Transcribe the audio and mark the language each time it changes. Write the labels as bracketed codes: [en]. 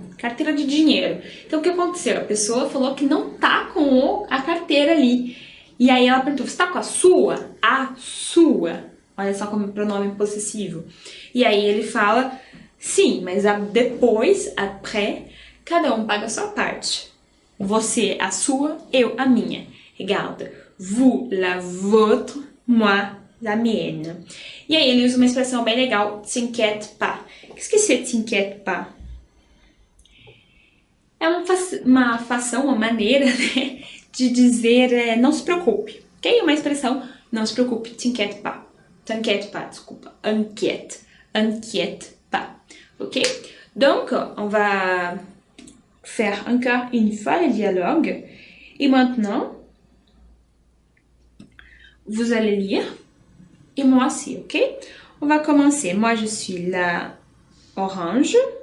[pt] Carteira de dinheiro. Então, o que aconteceu? A pessoa falou que não tá com a carteira ali. E aí ela perguntou, você tá com a sua? A sua. Olha só como pronome possessivo. E aí ele fala, sim, mas depois, après, cada um paga a sua parte. Você a sua, eu a minha. [fr] Regarde, vous la vôtre, moi la mienne. [pt] E aí ele usa uma expressão bem legal, [fr] t'inquiète pas. Qu'est-ce que c'est t'inquiète pas? [pt] É uma fação, uma maneira, né, de dizer não se preocupe, ok? Uma expressão, não se preocupe, t'inquiète pas. [fr] T'inquiète pas, [pt] desculpa, inquiète pas. Ok? [fr] Donc, on va faire encore une fois le dialogue. Et maintenant, vous allez lire. Et moi aussi, ok? On va commencer. Moi, je suis la orange.